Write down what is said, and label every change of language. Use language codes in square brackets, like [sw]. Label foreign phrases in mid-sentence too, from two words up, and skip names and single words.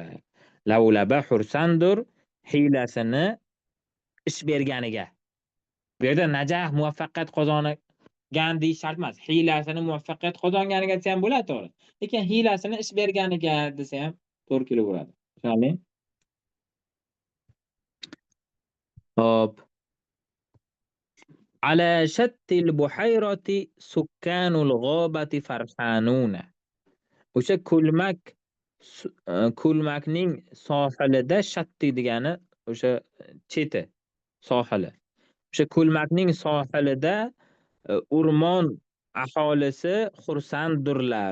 [uz] Lavlaba xursandur hiylasini ish berganiga. Bu yerda najah muvaffaqiyat qozongan deyish shart emas. Hiylasini muvaffaqiyat qozonganiga desa ham bo'ladi, to'g'ri. Lekin hiylasini ish berganiga desa ham to'g'ri kelaveradi. Tushunarlimi? Hop. [ar] على شط البحيرة سكان الغابة فرحانون. [uz] O'sha ko'lmak ko'lmakning sohilida shatti degani o'sha cheti sohili. O'sha ko'lmakning sohilida o'rmon aholisi xursanddirlar.